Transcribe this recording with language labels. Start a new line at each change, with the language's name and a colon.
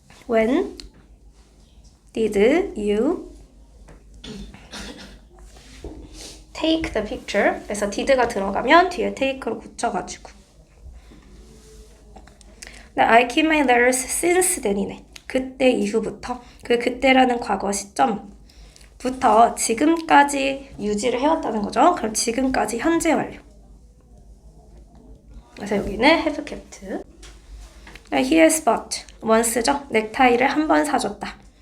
English: When did you take the picture?
Korean: 그래서 did가 들어가면 뒤에 take로 붙여가지고.
English: I keep my letters since then
Korean: 이네. 그때 이후부터. 그때라는 과거 시점부터 지금까지 유지를 해왔다는 거죠. 그럼 지금까지 현재 완료. 그래서 여기는 have kept.
English: He has bought once
Korean: 죠. 넥타이를 한 번 사줬다.